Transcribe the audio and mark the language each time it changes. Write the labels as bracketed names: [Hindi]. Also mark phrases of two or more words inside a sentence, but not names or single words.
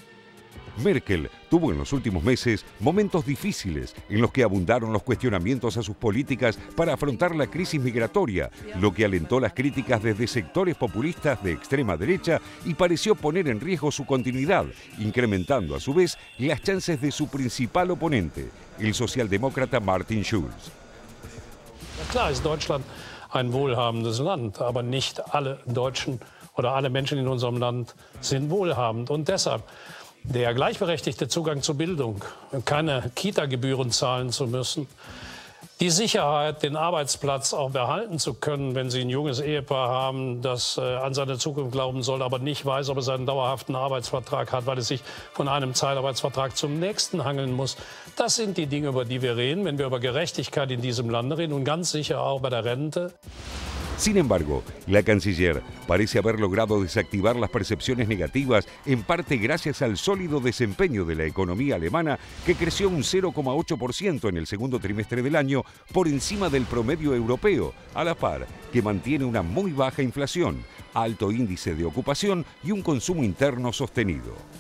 [Spanish] Merkel tuvo en los últimos meses momentos difíciles en los que abundaron los cuestionamientos a sus políticas para afrontar la crisis migratoria, lo que alentó las críticas desde sectores populistas de extrema derecha y pareció poner en riesgo su continuidad, incrementando a su vez las chances de su principal oponente, el socialdemócrata Martin Schulz. [German] Klar ist Deutschland ein wohlhabendes Land, aber nicht alle Deutschen oder alle Menschen in unserem Land sind wohlhabend und deshalb der gleichberechtigte Zugang zur Bildung, keine Kita-Gebühren zahlen zu müssen, die Sicherheit, den Arbeitsplatz auch behalten zu können, wenn Sie ein junges Ehepaar haben, das an seine Zukunft glauben soll, aber nicht weiß, ob es einen dauerhaften Arbeitsvertrag hat, weil es sich von einem Zeitarbeitsvertrag zum nächsten hangeln muss. Das sind die Dinge, über die wir reden, wenn wir über Gerechtigkeit in diesem Land reden und ganz sicher auch bei der Rente. [Spanish] Sin embargo, la canciller parece haber logrado desactivar las percepciones negativas, en parte gracias al sólido desempeño de la economía alemana, que creció un 0,8% en el segundo trimestre del año, por encima del promedio europeo, a la par que mantiene una muy baja inflación, alto índice de ocupación y un consumo interno sostenido.